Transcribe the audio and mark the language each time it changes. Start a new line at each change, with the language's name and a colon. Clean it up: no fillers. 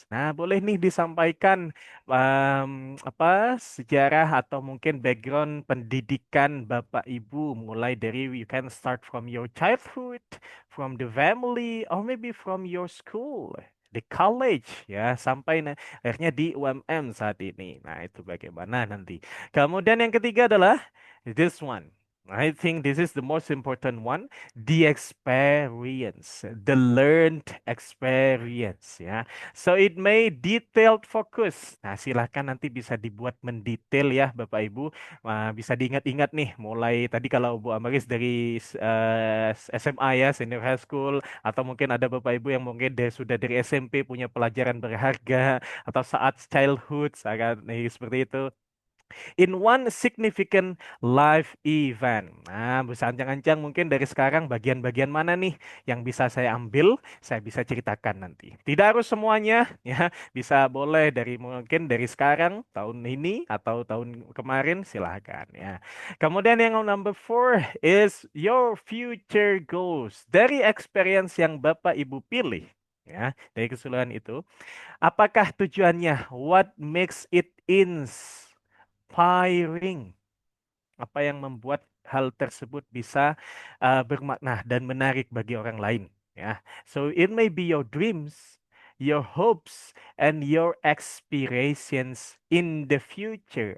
Indonesian: Nah, boleh nih disampaikan apa sejarah atau mungkin background pendidikan Bapak Ibu mulai dari
English: you can start from your childhood, from the family, or maybe from your school, the college
Indonesian: ya sampai akhirnya di UMM saat ini. Nah, itu bagaimana nanti. Kemudian yang ketiga adalah
English: this one. I think this is the most important one, the experience, the learned experience ya. So it may detailed focus.
Indonesian: Nah, silahkan nanti bisa dibuat mendetail ya Bapak Ibu. Bisa diingat-ingat nih mulai tadi kalau Bu Amaris dari SMA ya,
English: senior high school,
Indonesian: atau mungkin ada Bapak Ibu yang mungkin sudah dari SMP punya pelajaran berharga atau saat childhood, sangat nih seperti itu
English: in one significant life event.
Indonesian: Nah, bisa ancang-ancang mungkin dari sekarang bagian-bagian mana nih yang bisa saya ambil, saya bisa ceritakan nanti. Tidak harus semuanya, ya. Bisa boleh dari mungkin dari sekarang, tahun ini atau tahun kemarin, silahkan ya. Kemudian yang
English: number four is your future goals.
Indonesian: Dari experience yang Bapak Ibu pilih, ya, dari keseluruhan itu, apakah tujuannya?
English: What makes it inspiring?
Indonesian: Apa yang membuat hal tersebut bisa bermakna dan menarik bagi orang lain.
English: Ya, so it may be your dreams, your hopes, and your aspirations in the future.